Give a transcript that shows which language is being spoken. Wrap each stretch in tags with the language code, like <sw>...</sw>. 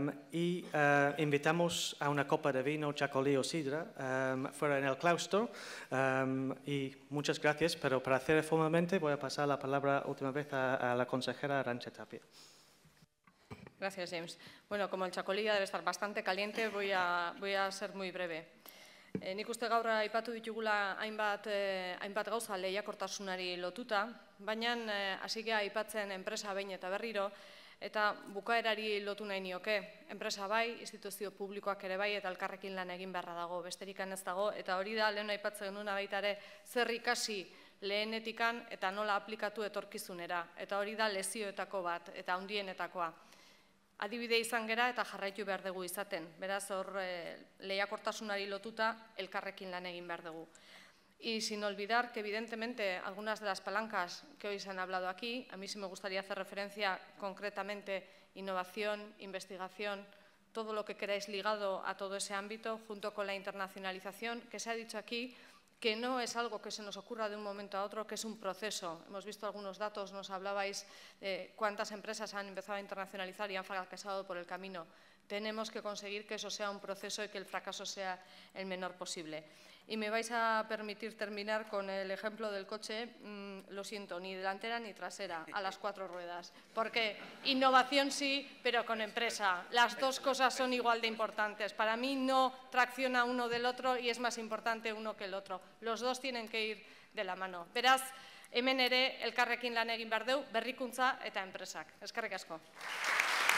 <es>Y invitamos a una copa de vino, chacolí o sidra fuera en el claustro. Y muchas gracias, pero para hacer formalmente voy a pasar la palabra última vez a la consejera Arantxa Tapia. Gracias, James. Bueno, como el chacolí debe estar bastante caliente, voy a ser muy breve.</es> <eu>Nik uste gaur aipatu ditugula hainbat gauza lehiakortasunari lotuta, baina hasi gea aipatzen enpresa behin eta berriro, eta bukaerari lotu nahi nioke. Enpresa bai, instituzio publikoak ere bai, eta elkarrekin lan egin beharra dago, besterikan ez dago, eta hori da lehen aipatzen genuen baita ere zer ikasi lehenetikan eta nola aplikatu etorkizunera, eta hori da lezioetako bat, eta handienetakoa. Adibide izan gera eta jarraitu behar dugu izaten. Beraz, hor lehiakortasunari lotuta elkarrekin lan egin behar dugu.</eu> <es>Y sin olvidar que evidentemente algunas de las palancas que hoy se han hablado aquí, a mí sí me gustaría hacer referencia concretamente innovación, investigación, todo lo que queráis ligado a todo ese ámbito, junto con la internacionalización, que se ha dicho aquí, que no es algo que se nos ocurra de un momento a otro, que es un proceso. Hemos visto algunos datos, nos hablabais de cuántas empresas han empezado a internacionalizar y han fracasado por el camino. Tenemos que conseguir que eso sea un proceso y que el fracaso sea el menor posible. Y me vais a permitir terminar con el ejemplo del coche, lo siento, ni delantera ni trasera, a las 4 ruedas. Porque innovación sí, pero con empresa. Las dos cosas son igual de importantes. Para mí no tracciona uno del otro y es más importante uno que el otro. Los dos tienen que ir de la mano.</es> <eu>Beraz, hemen ere elkarrekin lan egin behar dugu, berrikuntza eta enpresak. Eskerrik asko.</eu>